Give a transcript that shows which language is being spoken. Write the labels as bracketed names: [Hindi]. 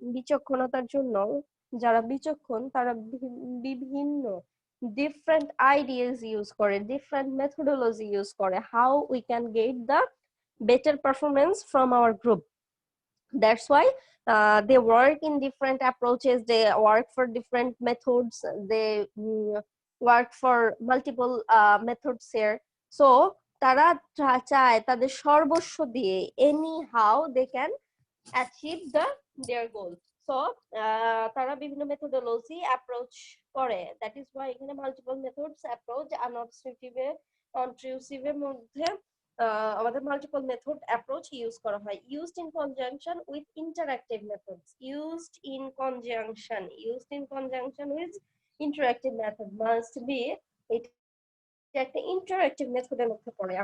[Bangla] বিচক্ষণতার জন্য যারা বিচক্ষণ তারা বিভিন্ন [English] Different ideas use করে, different methodology use করে, how we can get the better performance from our group. That's why they work in different approaches, they work for different methods, they work for multiple methods here. So [Bangla] তারা চায় তাদের সর্বস্ব দিয়ে [English] Anyhow they can achieve their goal. [Bangla] So তারা বিভিন্ন methodology approach করে, that is Y এখানে multiple methods approach আনঅবস্ট্রাকটিভের মধ্যে আমাদের মাল্টিপল মেথড অ্যাপ্রোচ ইউজ করা হয়, [English] used in conjunction with interactive methods, used in conjunction with interactive method must be, [Bangla] এটা একটা ইন্টারঅ্যাক্টিভ মেথডের মধ্যে পড়ে।